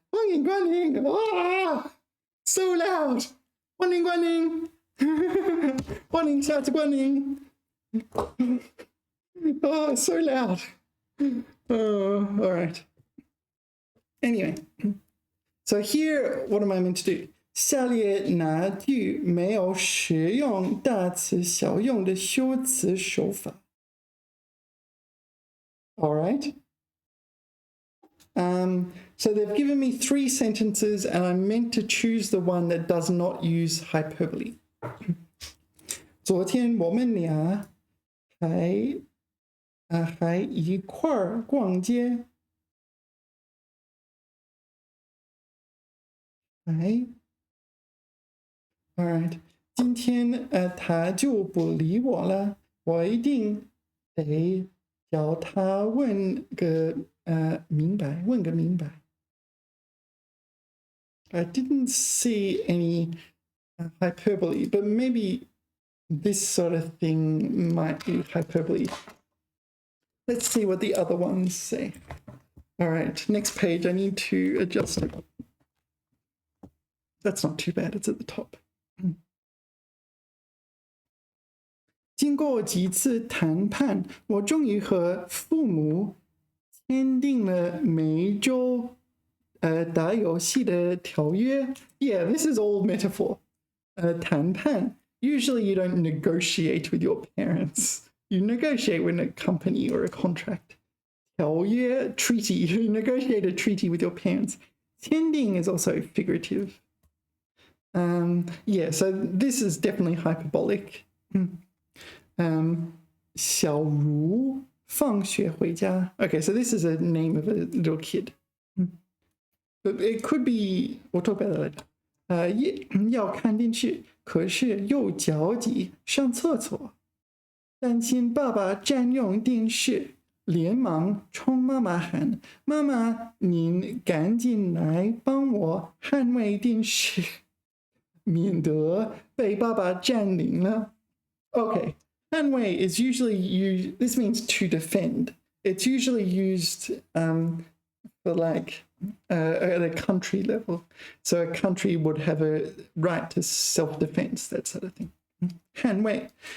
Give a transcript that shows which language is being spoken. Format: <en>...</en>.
<zh>欢迎光临,</zh> <en>ah, so loud.</en> <zh>欢迎光临.欢迎下次光临.</zh> <en>Oh, so loud. All right. Anyway, so here, what am I meant to do?</en> <zh>下列哪句没有使用大词小用的修辞手法?</zh> <en>All right. So they've given me 3 sentences, and I'm meant to choose the one that does not use hyperbole.</en> <zh>昨天我们俩还一块儿逛街。</zh> <en>All right.</en> <zh>今天他就不理我了，我一定得叫他问个明白。</zh> <en>I didn't see any hyperbole, but maybe this sort of thing might be hyperbole. Let's see what the other ones say. All right, next page, I need to adjust it. That's not too bad, it's at the top.</en> <zh>经过几次谈判，我终于和父母签订了每周打游戏的条约.</zh> <en>Yeah, this is all metaphor.</en> <zh>谈判.</zh> <en>Usually you don't negotiate with your parents. You negotiate with a company or a contract. 条约, treaty. You negotiate a treaty with your parents. 签订 is also figurative. Yeah, so this is definitely hyperbolic.</en> <zh>小茹放学回家.</zh> <en>Okay, so this is a name of a little kid. But it could be, we'll talk about that later.</en> <zh>要看电视，可是又着急上厕所，担心爸爸占用电视，连忙冲妈妈喊：“妈妈，您赶紧来帮我捍卫电视，免得被爸爸占领了。”</zh> <en>Okay, 捍卫 is usually used, this means to defend. It's usually used for like at a country level. So a country would have a right to self-defense, that sort of thing.</en> <zh>捍卫.</zh>